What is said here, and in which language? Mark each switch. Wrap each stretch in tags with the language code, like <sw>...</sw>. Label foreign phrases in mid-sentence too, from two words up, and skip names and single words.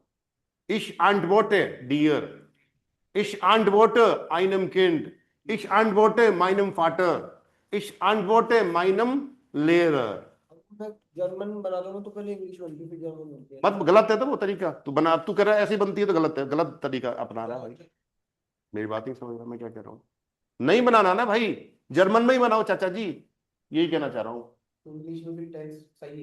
<de>Ich antworte dir. Ich antworte einem Kind. Ich antworte meinem Vater. Ich antworte meinem Lehrer.</de> <hi>मैं जर्मन बना दूंगा तो पहले इंग्लिश बनती है फिर जर्मन बनती है. मत, गलत है तो वो तरीका. तू बना, तू कह रहा है ऐसी बनती है तो गलत है. गलत तरीका अपना रहा है भाई. मेरी बात नहीं समझ रहा मैं क्या कह रहा हूँ. नहीं बनाना ना भाई, जर्मन में ही बनाओ चाचा जी. यही कहना चाह रहा हूँ. इंग्लिश में फिर टेंस सही</hi>